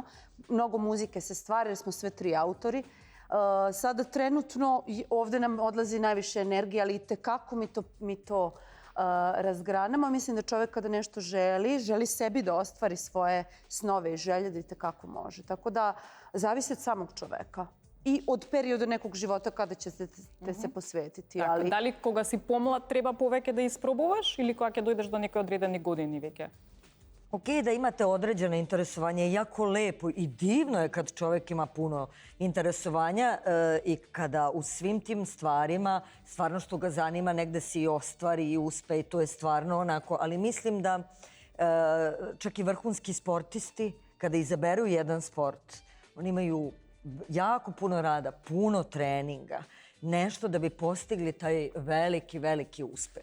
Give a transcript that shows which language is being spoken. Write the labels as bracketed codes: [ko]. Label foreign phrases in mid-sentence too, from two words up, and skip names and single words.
[sr] Mnogo muzike se stvara jer smo sve tri autori. Sada trenutno ovde nam odlazi najviše energije, ali i tekako mi to razgranamo. Mislim da čovjek kada nešto želi sebi da ostvari svoje snove i želje, da i tekako može. Tako da zavisi od samog čoveka i od perioda nekog života kada ćete se posvetiti. [mk] Така, дали кога си помлад треба повеќе да испробуваш или кога ќе дојдеш до некои одредени години веќе? [sr] Ok, da imate određeno interesovanje, jako lepo i divno je kad čovjek ima puno interesovanja i kada u svim tim stvarima, stvarno što ga zanima, negde se i ostvari i uspe i to je stvarno onako. Ali mislim da čak i vrhunski sportisti, kada izaberu jedan sport, oni imaju jako puno rada, puno treninga, nešto da bi postigli taj veliki, veliki uspeh.